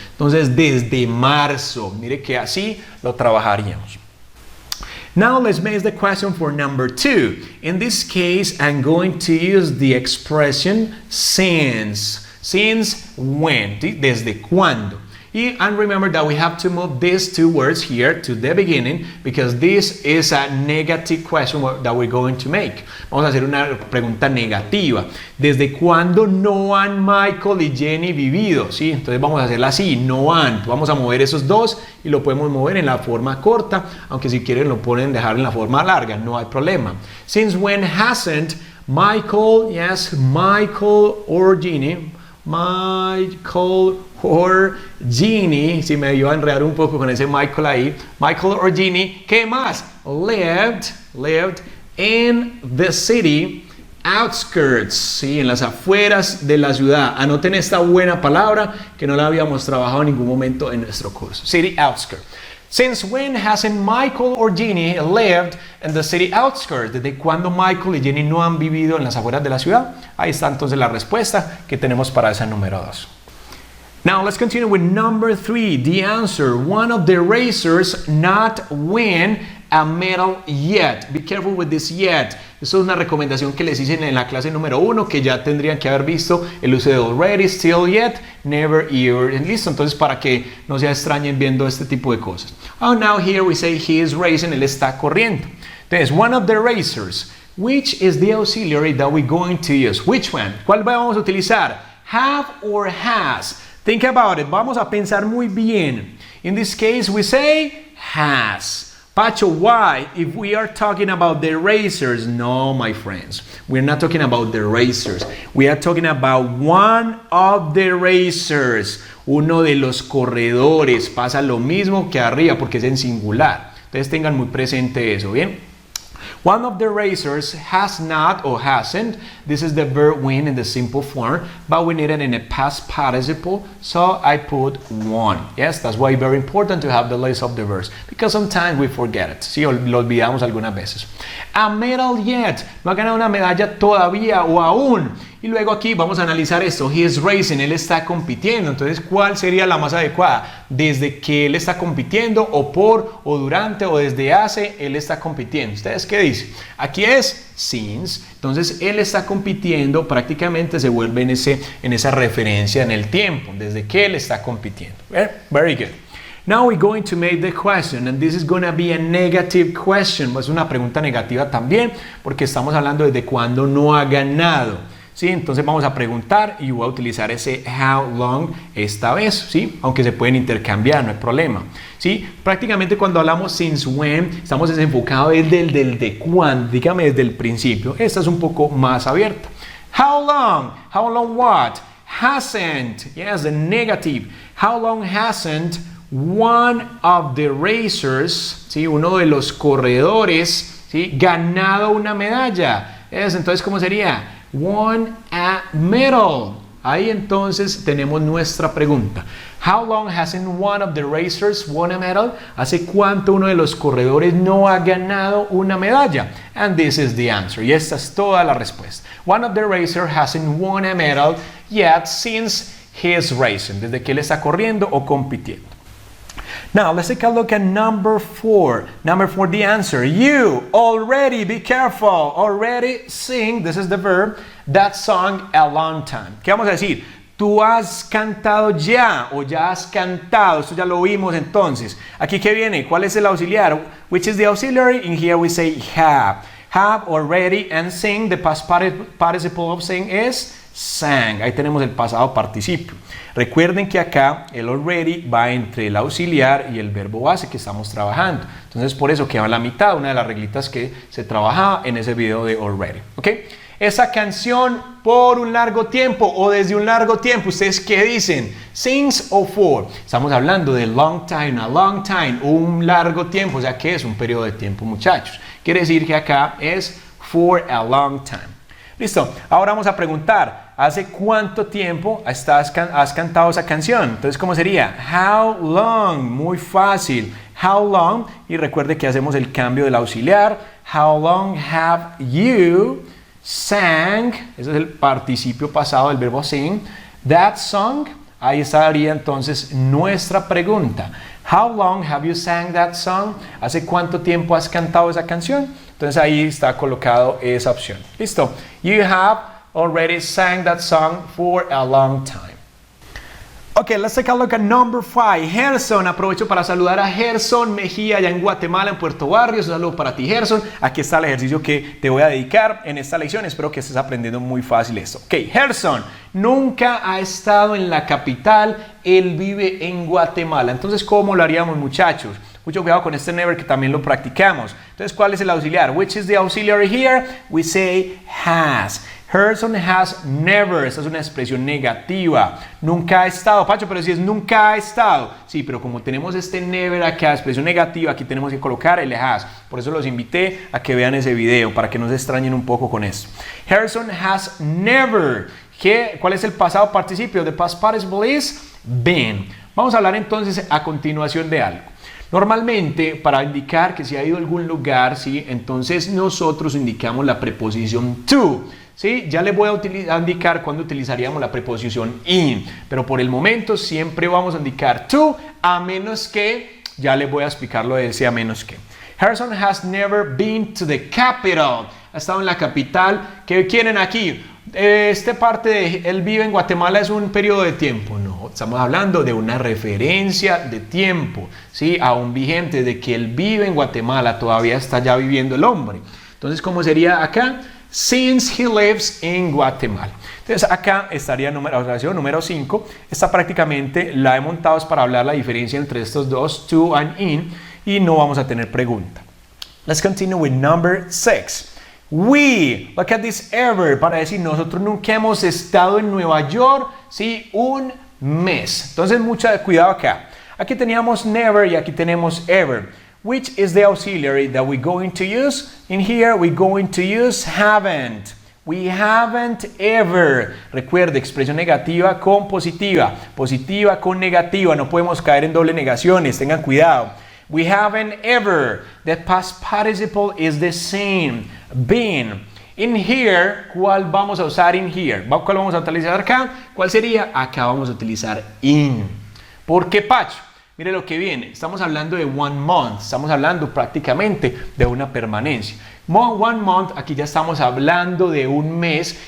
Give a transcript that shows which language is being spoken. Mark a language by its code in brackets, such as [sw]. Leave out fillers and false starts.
[es] Entonces, desde marzo, mire que así lo trabajaríamos. [en] Now let's make the question for number 2. In this case, I'm going to use the expression since. Since when? [es] Desde cuándo. [en] And remember that we have to move these two words here to the beginning because this is a negative question that we're going to make. [es] Vamos a hacer una pregunta negativa. ¿Desde cuándo no han Michael y Jenny vivido? ¿Sí? Entonces vamos a hacerla así, no han. Vamos a mover esos dos y lo podemos mover en la forma corta, aunque si quieren lo pueden dejar en la forma larga, no hay problema. [en] Since when hasn't Michael, yes, Michael or Jenny, Michael or Jenny, [es] si me iba a enredar un poco con ese Michael ahí, [en] Michael or Jenny, [es] ¿qué más? [en] Lived in the city outskirts, ¿sí? [es] En las afueras de la ciudad. Anoten esta buena palabra que no la habíamos trabajado en ningún momento en nuestro curso. [en] City outskirts. Since when hasn't Michael or Jenny lived in the city outskirts? [es] ¿Desde cuándo Michael y Jenny no han vivido en las afueras de la ciudad? Ahí está entonces la respuesta que tenemos para esa número 2. [en] Now let's continue with number 3. The answer, one of the racers not win a medal yet. Be careful with this yet. [es] Esto es una recomendación que les hice en la clase número 1, que ya tendrían que haber visto el uso de already, still, yet, never, ever. Listo, entonces para que no se extrañen viendo este tipo de cosas. [en] Oh, now here we say he is racing, [es] él está corriendo. [en] Entonces, one of the racers. Which is the auxiliary that we're going to use? Which one? [es] ¿Cuál vamos a utilizar? [en] Have or has? Think about it. [es] Vamos a pensar muy bien. [en] In this case, we say has. Pacho, why? If we are talking about the racers, no, my friends. We're not talking about the racers. We are talking about one of the racers. [es] Uno de los corredores. Pasa lo mismo que arriba porque es en singular. Entonces tengan muy presente eso, ¿bien? [en] One of the racers has not or hasn't. This is the verb win in the simple form, but we need it in a past participle, so I put one. Yes, that's why it's very important to have the list of the verbs, because sometimes we forget it. [es] Sí, lo olvidamos algunas veces. [en] A medal yet. [es] No ha ganado una medalla todavía o aún. Y luego aquí vamos a analizar esto. [en] He is racing, [es] él está compitiendo. Entonces, ¿cuál sería la más adecuada? Desde que él está compitiendo, o por, o durante, o desde hace, él está compitiendo. ¿Ustedes qué dicen? Aquí es since. Entonces, él está compitiendo, prácticamente se vuelve en esa referencia en el tiempo, desde que él está compitiendo. [en] Very good. Now we're going to make the question, and this is going to be a negative question. [es] Es una pregunta negativa también, porque estamos hablando desde cuando no ha ganado. ¿Sí? Entonces vamos a preguntar y voy a utilizar ese how long esta vez, ¿sí? Aunque se pueden intercambiar, no hay problema, ¿sí? Prácticamente cuando hablamos since when, estamos desenfocados desde el de cuándo, dígame desde el principio. Esta es un poco más abierta. [en] How long what? Hasn't, yes, the negative. How long hasn't one of the racers, ¿sí? [es] Uno de los corredores, ¿sí? Ganado una medalla. Entonces, ¿cómo sería? [en] Won a medal. [es] Ahí entonces tenemos nuestra pregunta. [en] How long hasn't one of the racers won a medal? [es] ¿Hace cuánto uno de los corredores no ha ganado una medalla? [en] And this is the answer. [es] Y esta es toda la respuesta. [en] One of the racers hasn't won a medal yet since he is racing. [es] Desde que él está corriendo o compitiendo. [en] Now, let's take a look at number 4. Number 4, the answer. You already, be careful, already sing, this is the verb, that song a long time. [es] ¿Qué vamos a decir? Tú has cantado ya, o ya has cantado, esto ya lo vimos entonces. Aquí, ¿qué viene? ¿Cuál es el auxiliar? [en] Which is the auxiliary? In here we say have. Have already and sing, the past participle of sing is sang. [es] Ahí tenemos el pasado participio. Recuerden que acá el already va entre el auxiliar y el verbo base que estamos trabajando. Entonces por eso queda a la mitad, una de las reglitas que se trabajaba en ese video de already. ¿Ok? Esa canción por un largo tiempo o desde un largo tiempo, ¿ustedes qué dicen? Since o for. Estamos hablando de [en] long time, a long time, [es] un largo tiempo, o sea que es un periodo de tiempo, muchachos. Quiere decir que acá es [en] for a long time. [es] Listo, ahora vamos a preguntar, ¿hace cuánto tiempo has cantado esa canción? Entonces, ¿cómo sería? How long, muy fácil. How long, y recuerde que hacemos el cambio del auxiliar. [en] How long have you sang, [es] ese es el participio pasado del verbo sing, [en] that song? [es] Ahí estaría entonces nuestra pregunta. [en] How long have you sang that song? [es] ¿Hace cuánto tiempo has cantado esa canción? Entonces ahí está colocado esa opción. Listo. [en] You have already sang that song for a long time. Okay, let's take a look at number 5. [es] Gerson, aprovecho para saludar a Gerson Mejía allá en Guatemala, en Puerto Barrios. Un saludo para ti, Gerson. Aquí está el ejercicio que te voy a dedicar en esta lección. Espero que estés aprendiendo muy fácil esto. Ok, Gerson nunca ha estado en la capital. Él vive en Guatemala. Entonces, ¿cómo lo haríamos, muchachos? Mucho cuidado con este never que también lo practicamos. Entonces, ¿cuál es el auxiliar? [en] Which is the auxiliary here? We say has. Gerson has never. [es] Esta es una expresión negativa. Nunca ha estado. Pacho, pero si es nunca ha estado. Sí, pero como tenemos este never acá, expresión negativa, aquí tenemos que colocar el has. Por eso los invité a que vean ese video, para que no se extrañen un poco con esto. [en] Gerson has never. [es] ¿Cuál es el pasado participio? [en] The past participle is been. [es] Vamos a hablar entonces a continuación de algo. Normalmente, para indicar que se ha ido a algún lugar, ¿sí? Entonces nosotros indicamos la preposición to. ¿Sí? Ya les voy a indicar cuándo utilizaríamos la preposición in, pero por el momento siempre vamos a indicar to, a menos que, ya les voy a explicar lo de ese a menos que. [en] Harrison has never been to the capital. [es] Ha estado en la capital. ¿Qué quieren aquí? Este parte de él vive en Guatemala es un periodo de tiempo. No, estamos hablando de una referencia de tiempo, ¿sí? Aún vigente, de que él vive en Guatemala, todavía está ya viviendo el hombre. Entonces, ¿cómo sería acá? Since he lives in Guatemala. Entonces, acá estaría la oración número 5. Esta prácticamente la he montado para hablar la diferencia entre estos dos, to and in, y no vamos a tener pregunta. [en] Let's continue with number 6. We, look at this ever, [es] para decir nosotros nunca hemos estado en Nueva York, ¿sí? Un mes. Entonces, mucho cuidado acá. Aquí teníamos never y aquí tenemos ever. [en] Which is the auxiliary that we're going to use? In here, we're going to use haven't. We haven't ever. [es] Recuerde, expresión negativa con positiva, positiva con negativa. No podemos caer en doble negaciones, tengan cuidado. [en] We haven't ever. The past participle is the same. Been. In here, [es] ¿cuál vamos a usar in here? ¿Cuál vamos a utilizar acá? ¿Cuál sería? Acá vamos a utilizar in. ¿Por qué, Pacho? Mire lo que viene. Estamos hablando de [en] one month. [es] Estamos hablando prácticamente de una permanencia. [en] One month, [es] aquí ya estamos hablando de un mes.